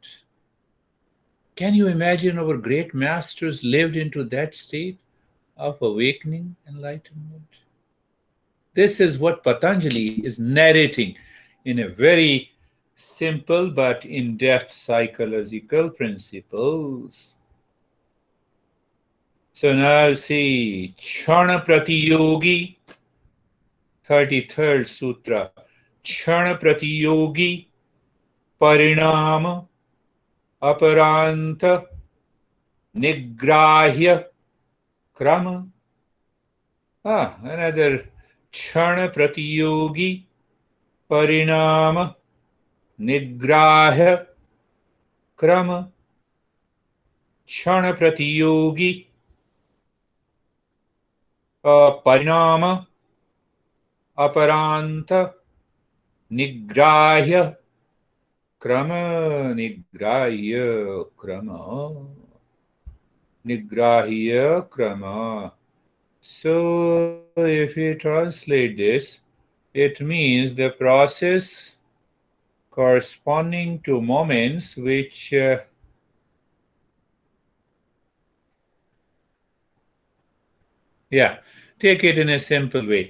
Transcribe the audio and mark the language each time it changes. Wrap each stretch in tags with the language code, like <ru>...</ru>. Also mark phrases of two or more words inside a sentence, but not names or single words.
<en>Can you imagine our great masters lived into that state of awakening, enlightenment? This is what Patanjali is narrating in a very simple but in-depth psychological principles. So now see,</en> <sa>Chana Pratiyogi,</sa> <en>33rd Sutra.</en> <sa>क्षण प्रतियोगी परिणाम अपरान्त निर्ग्राह्य क्रमः. Another क्षण प्रतियोगी परिणाम निर्ग्राह्य क्रमः. क्षण प्रतियोगी परिणाम अपरान्त निर्ग्राह्य क्रमः. निर्ग्राह्य क्रमः निर्ग्राह्य क्रमः.</sa> <en>So if we translate this, it means the process corresponding to moments which take it in a simple way.</en>